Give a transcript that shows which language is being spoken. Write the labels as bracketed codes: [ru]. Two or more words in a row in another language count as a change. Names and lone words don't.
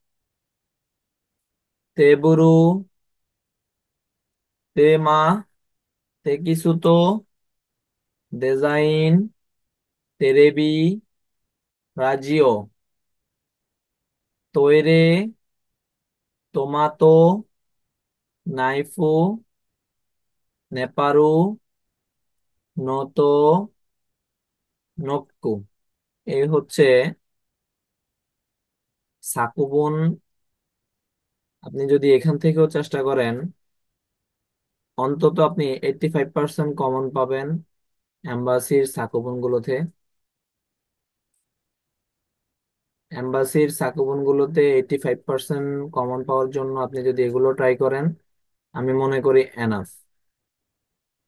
[ja] テーブル テーマ テキスト デザイン テレビ ラジオ トイレ トマト ナイフ ネパール ノート ノック. [bn] এই হচ্ছে সাকুবুন। আপনি যদি এখান থেকেও চেষ্টা করেন, অন্তত আপনি 85% কমন পাবেন এম্বাসির সাকুবুন গুলোতে। এম্বাসির সাকুবুন গুলোতে 85% কমন পাওয়ার জন্য আপনি যদি এগুলো ট্রাই করেন, আমি মনে করি এনাফ।